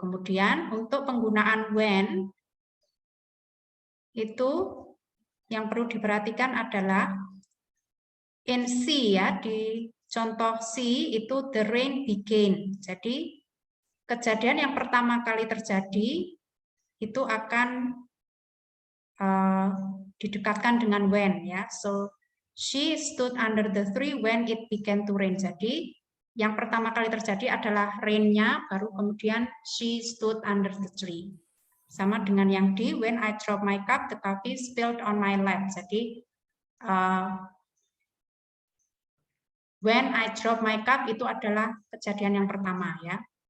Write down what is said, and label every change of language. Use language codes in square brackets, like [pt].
[id] Kemudian untuk penggunaan when, itu yang perlu diperhatikan adalah in C, ya, di contoh C itu [en] the rain began. [id] Jadi kejadian yang pertama kali terjadi itu akan didekatkan dengan when, ya. [en] So she stood under the tree when it began to rain. [id] Jadi yang pertama kali terjadi adalah rain-nya, baru kemudian [en] she stood under the tree. [id] Sama dengan yang di [en] when I drop my cup, the coffee spilled on my lap. [id] Jadi [en] when I drop my cup [id] itu adalah kejadian yang pertama, ya.